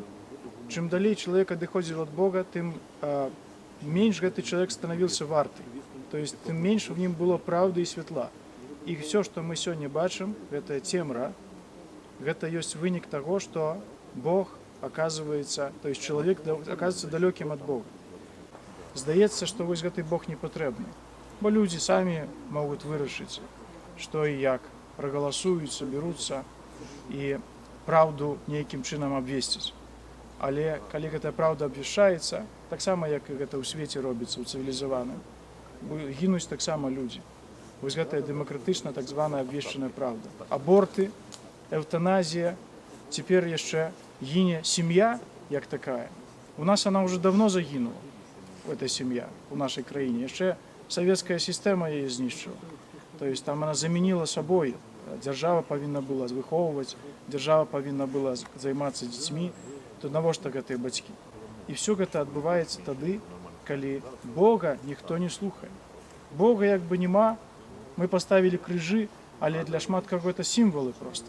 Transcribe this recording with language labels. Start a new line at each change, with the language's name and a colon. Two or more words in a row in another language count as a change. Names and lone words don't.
Belarusian: Чым далей чалавек адыходзіў ад Бога, тым менш гэты чалавек станавіўся варты.
Russian: То есть
Belarusian: тым менш у ім было праўды і святла. І все, што мы сёння бачым, гэта цемра, гэта ёсць вынік таго, што Бог
Russian: оказывается, то есть человек оказывается далеким от Бога.
Belarusian: Здаецца, што вось гэты Бог не патрэбны, бо людзі самі могуць вырашыць, што і як, прагаласуюць, сабяруцца і праўду нейкім чынам абвесціць. Але калі гэтая праўда абвяшчаецца, таксама як і гэта ў свеце робіцца, ў цывілізаваным, гінуць таксама людзі. Вось гэтая дэмакратычна так званая абвешчаная праўда. Аборты, эўтаназія, цяпер яшчэ гіне сям'я як такая. У нас
Russian: она уже давно
Belarusian: загінула, эта сям'я, у нашай краіне. Яшчэ савецкая сістэма яе знішчыла.
Russian: То есть там она
Belarusian: замяніла сабой. Дзяржава павінна была выхоўваць, дзяржава павінна была займацца дзецьмі, то навошта гэтыя бацькі? І все гэта адбываецца тады, калі Бога ніхто не слухае. Бога як бы няма, мы паставілі крыжы, але для шмат каго это сімвалы проста.